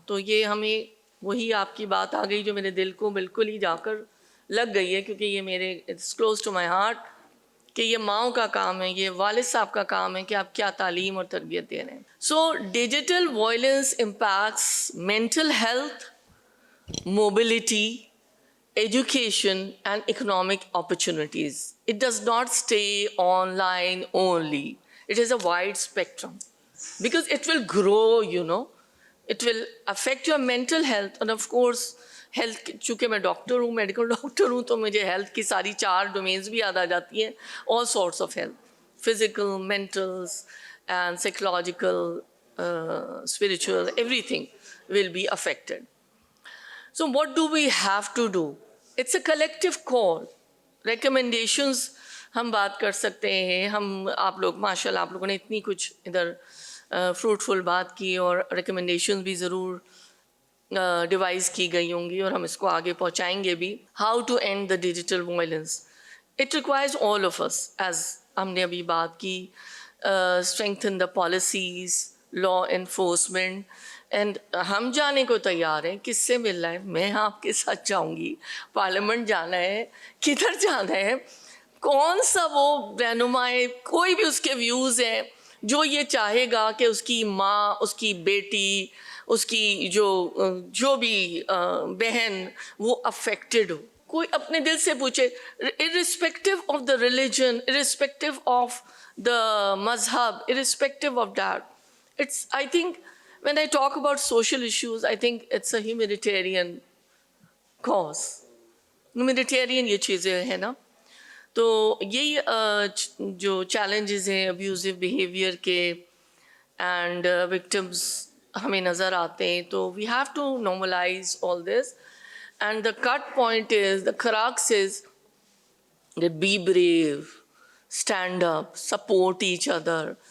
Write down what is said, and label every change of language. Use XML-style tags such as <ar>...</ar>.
<ur>تو یہ ہمیں وہی آپ کی بات آ گئی جو میرے دل کو بالکل ہی جا کر لگ گئی ہے، کیونکہ یہ میرے</ur> <en>it's close to my heart,</en> <ur>کہ یہ ماؤں کا کام ہے، یہ والد صاحب کا کام ہے کہ آپ کیا تعلیم اور تربیت دے رہے ہیں.</ur> <en>So digital violence impacts mental health, mobility, education and economic opportunities. It does not stay online only. It is a wide spectrum because it will grow. It will affect your mental health, and of course health.</en> <ur>چونکہ میں doctor ہوں، medical doctor ہوں، تو مجھے health کی ساری 4 domains بھی یاد آ جاتی ہیں.</ur> <en>all sorts of health, physical, mental and psychological, spiritual, everything will be affected. So what do we have to do? It's a collective call.</en> <ur>Recommendations ہم بات کر سکتے ہیں. ہم آپ لوگ ماشاء اللہ آپ لوگوں نے اتنی کچھ ادھر فروٹفل بات کی، اور ریکمنڈیشنز بھی ضرور ڈیوائز کی گئی ہوں گی، اور ہم اس کو آگے پہنچائیں گے بھی.</ur> <en>How to end the digital violence. It requires all of us, as</en> <ur>ہم نے ابھی بات کی.</ur> <en>Strengthen the policies, law enforcement.</en> <ur>And ہم جانے کو تیار ہیں. کس سے ملنا ہے؟ میں آپ کے ساتھ جاؤں گی. پارلیمنٹ جانا ہے، کدھر جانا ہے، کون سا وہ رہنما ہے، کوئی بھی اس کے ویوز ہیں جو یہ چاہے گا کہ اس کی ماں، اس کی بیٹی، اس کی جو بھی بہن وہ افیکٹڈ ہو. کوئی اپنے دل سے پوچھے،</ur> <en>irrespective of the religion, irrespective of the مذہب, irrespective of that. It's, I think, when I talk about social issues, I think it's a humanitarian cause.</en> <ur>Humanitarian یہ چیزیں ہیں نا. تو یہی جو چیلنجز ہیں ابیوزو بیہیویئر کے اینڈ وکٹمز ہمیں نظر آتے ہیں.</ur> <en>تو we have to normalize all this. And the cut point is, the crux is that be brave, stand up, support each other.</en>